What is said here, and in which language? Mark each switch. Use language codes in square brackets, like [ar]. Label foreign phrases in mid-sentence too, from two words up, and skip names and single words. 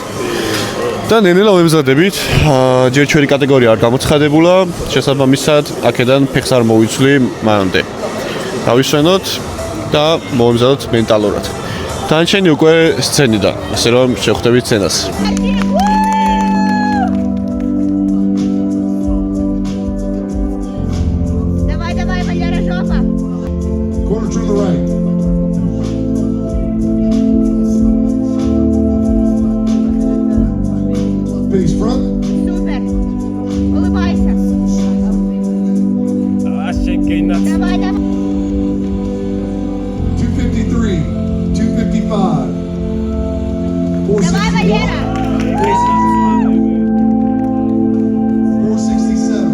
[ka] და ნელ-ნელა ვემზადებით. ჯერ ჩვენი კატეგორია არ გამოცხადებულა, შესაბამისად, აქედან ფეხს არ მოვიცვლი მანამდე. დავისვენოთ და მოვემზადოთ მენტალურად. დანარჩენი უკვე სცენიდან, ასე რომ შევხვდებით სცენას. [ru] Давай, Валера, жопа. [en] Corner to the right. Face front. [ru] Супер. Улыбайся. Давай. 253, 255, Давай, Валера. 467.